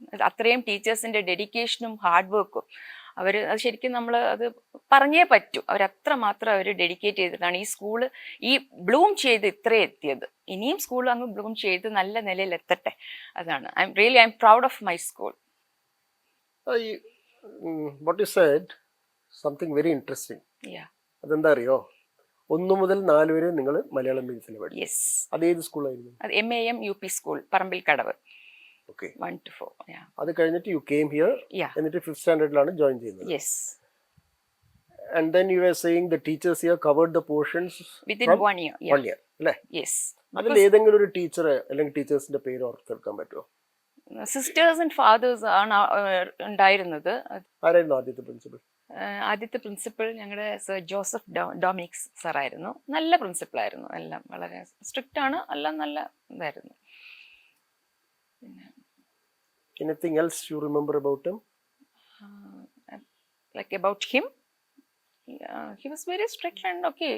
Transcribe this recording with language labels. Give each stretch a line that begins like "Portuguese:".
Malayalam: അത്രയും ടീച്ചേഴ്സിൻ്റെ ഡെഡിക്കേഷനും ഹാർഡ് വർക്കും അത് ശരിക്കും നമ്മൾ അത് പറഞ്ഞേ പറ്റൂ. അവരത്ര മാത്രം അവർ ഡെഡിക്കേറ്റ് ചെയ്തിട്ടാണ് ഈ സ്കൂള് ഈ ബ്ലൂം ചെയ്ത് ഇത്രയും എത്തിയത്. ഇനിയും സ്കൂൾ അങ്ങ് ബ്ലൂം ചെയ്ത് നല്ല നിലയിൽ എത്തട്ടെ. അതാണ്
English: I'm proud of my school. What you said, something very interesting.
Malayalam: അതെന്താ അറിയോ? 1 മുതൽ 4 വരെ നിങ്ങൾ മലയാളം മീഡിയത്തിൽ പഠിച്ചു.
English: Yes.
Malayalam: അതേത് സ്കൂളായിരുന്നു? അത് MAM UP school, Parambil Kadavu.
English: 1 to 4.
Malayalam: അത് കഴിഞ്ഞിട്ട്
English: You came here.
Malayalam: എന്നിട്ട് 5th സ്റ്റാൻഡേർഡിലാണ് ജോയിൻ ചെയ്യുന്നത്.
English: Yes. And then you were saying the teachers here covered the portions within 1 year. 1 year, അല്ലേ? Yes.
Malayalam: അതിൽ ഏതെങ്കിലും ഒരു ടീച്ചർ അല്ലെങ്കിൽ ടീച്ചേഴ്സിന്റെ പേര് ഓർത്തെടുക്കാൻ പറ്റുമോ? സിസ്റ്റേഴ്സ് ആൻഡ് ഫാദേഴ്സ് ആണ് ഉണ്ടായിരുന്നത്. ആരായിരുന്നു ആദ്യത്തെ പ്രിൻസിപ്പൽ? ആദ്യത്തെ പ്രിൻസിപ്പൽ ഞങ്ങളുടെ സർ ജോസഫ് ഡൊമിനിക്സ് സാറായിരുന്നു. നല്ല പ്രിൻസിപ്പളായിരുന്നു. എല്ലാം വളരെ സ്ട്രിക്റ്റ് ആണ്, എല്ലാം നല്ല ഇതായിരുന്നു.
English: Anything else you remember about him? Like about him? He was very strict and okay.